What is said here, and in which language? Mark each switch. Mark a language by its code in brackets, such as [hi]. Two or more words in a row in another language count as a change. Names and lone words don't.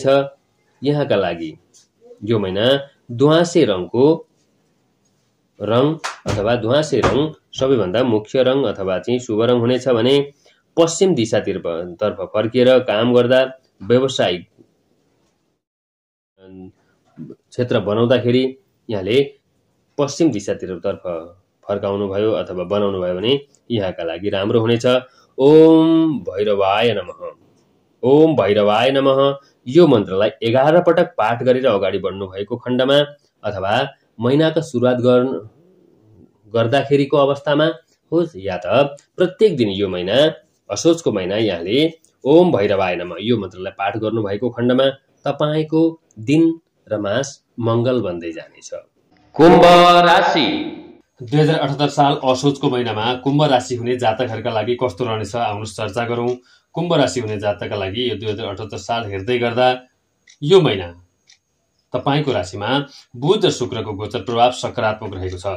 [ne] यहाँका लागि यो महिना ध्वाँसे रङको रङ अथवा ध्वाँसे रङ सबैभन्दा मुख्य रङ अथवा चाहिँ शुभ रङ हुनेछ भने पश्चिम दिशातर्फ फर्किएर काम गर्दा व्यावसायिक क्षेत्र बनाउँदाखेरि यहाँले पश्चिम दिशातर्फ फर्काउनु भयो अथवा बनाउनु भयो भने यहाँका लागि राम्रो हुनेछ। [sa] ओम भैरवाय नमः, ओम भैरवाय नमः [ne] यो मन्त्रलाई 11 पटक पाठ गरेर अगाडि बढ्नु भएको खण्डमा अथवा महिनाको सुरुवात गर्दाखेरिको अवस्थामा होस् या त प्रत्येक दिन यो महिना असोजको महिना यहाँले [sa] ओम भैरवाय नमः [ne] यो मन्त्रलाई पाठ गर्नुभएको खण्डमा तपाईँको दिन र मास मङ्गल बन्दै जानेछ। कुम्भ राशि 2078 साल असोजको महिनामा कुम्भ राशि हुने जातकहरूका लागि कस्तो रहनेछ आउनुहोस् चर्चा गरौँ। कुम्भ राशि हुने जातकका लागि यो 2078 साल हेर्दै गर्दा यो महिना तपाईँको राशिमा बुध र शुक्रको गोचर प्रभाव सकारात्मक रहेको छ।